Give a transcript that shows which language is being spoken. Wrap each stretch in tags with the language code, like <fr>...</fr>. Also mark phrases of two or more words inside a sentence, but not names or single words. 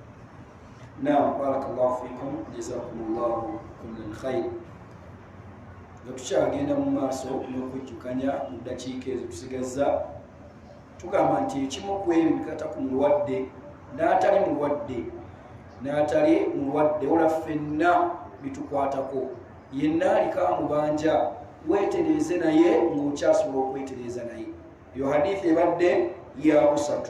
<ar>نعم بارك الله فيكم جزاكم الله كل الخير</ar> <lg>nga tukyagenda mu maaso n'okujjukanya mu ddakiika ezo tusigazza tugamba nti ekimu ku ebyo bikata ku mulwadde n'atali mulwadde wala ffenna bitukwatako yenna aliko amubanja weetereeze naye ng'okyasobola okwetereeza naye eyo hadithi ebadde yakusatu.</lg>